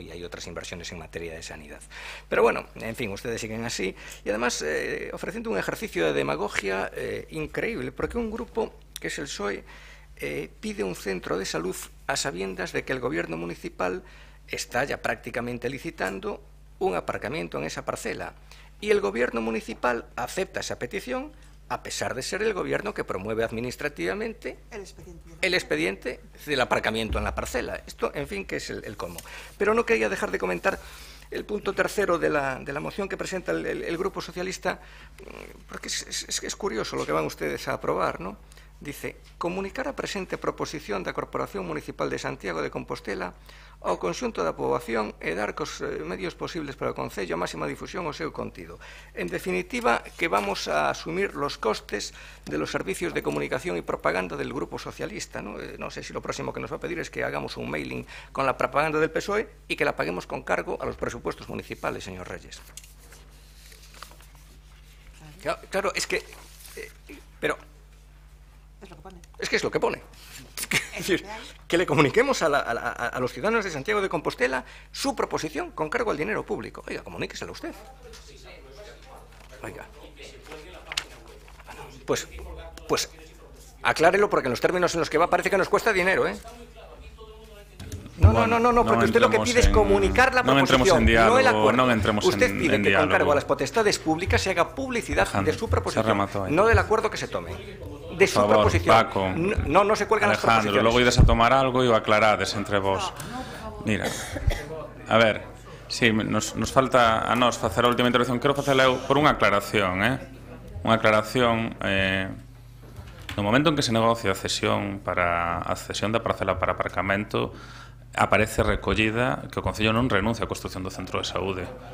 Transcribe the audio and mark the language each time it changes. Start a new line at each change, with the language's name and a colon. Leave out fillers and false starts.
Spanish: Y hay otras inversiones en materia de sanidad. Pero bueno, en fin, ustedes siguen así y además ofreciendo un ejercicio de demagogia increíble, porque un grupo que es el PSOE pide un centro de salud a sabiendas de que el gobierno municipal está ya prácticamente licitando un aparcamiento en esa parcela y el gobierno municipal acepta esa petición a pesar de ser el gobierno que promueve administrativamente el expediente del aparcamiento en la parcela. Esto, en fin, que es el colmo. Pero no quería dejar de comentar el punto tercero de la moción que presenta el Grupo Socialista, porque es curioso lo que van ustedes a aprobar, ¿no?
Galician: Dice, comunicar a presente proposición da Corporación Municipal de Santiago de Compostela ao conxunto da poboación e dar cos medios posibles para o Concello a máxima difusión o seu contido.
Spanish: En definitiva, que vamos a asumir los costes de los servicios de comunicación y propaganda del Grupo Socialista, ¿no? No sé si lo próximo que nos va a pedir es que hagamos un mailing con la propaganda del PSOE y que la paguemos con cargo a los presupuestos municipales, señor Reyes. Claro, es que... pero... Es que es lo que pone. Es decir, que le comuniquemos a los ciudadanos de Santiago de Compostela su proposición con cargo al dinero público. Oiga, comuníquesela usted. Oiga. Pues aclárelo porque en los términos en los que va parece que nos cuesta dinero, ¿eh? No, porque usted lo que pide es comunicar la proposición, no el acuerdo. Usted pide que con cargo a las potestades públicas se haga publicidad de su proposición, no del acuerdo que se tome. De su proposición. Paco, no se cuelgan las proposiciones.
Galician: Alejandro, logo ides a tomar algo e o aclarades entre vos. Mira, a ver, si nos falta a nós facer a última intervención, quero facela eu por unha aclaración, unha aclaración no momento en que se negocia a cesión da parcela para aparcamento, aparece recollida que o Concello non renuncia á construción do centro de saúde.